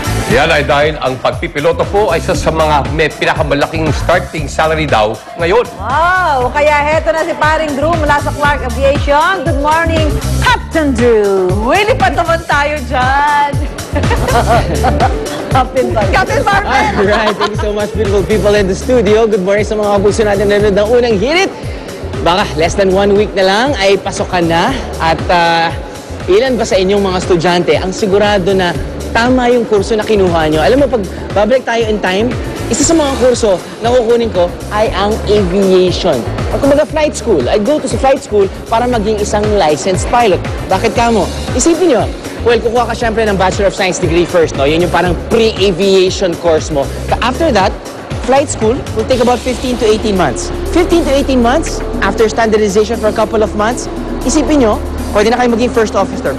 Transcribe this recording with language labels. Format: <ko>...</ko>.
<tl>Yan ay dahil ang pagpipiloto po ay isa sa mga may pinakamalaking starting salary daw ngayon. Wow! Kaya heto na si paring Drew mula sa Clark Aviation.</tl> <en>Good morning, Captain Drew!</en> <tl>Willy pa naman tayo dyan.</tl> <en>Captain Marvin! Alright, thank you so much, beautiful people in the studio.</en> <tl>Good morning sa mga puso natin na nanonood ng unang hirit. Baka less than 1 week na lang ay pasokan na. At ilan ba sa inyong mga estudyante ang sigurado na tama yung kurso na kinuha nyo? Alam mo, pag babalik tayo in time, isa sa mga kurso na kukunin ko ay ang aviation. At kumbaga flight school.</tl> <en>I go to flight school</en> <tl>para maging isang licensed pilot. Bakit ka mo? Isipin nyo, well, kukuha ka syempre ng Bachelor of Science degree first, no? Yun yung parang pre-aviation course mo.</tl> <en>After that, flight school will take about 15 to 18 months. 15 to 18 months, after standardization for a couple of months,</en> <tl>isipin nyo, pwede na kayo maging</tl> <en>first officer.</en>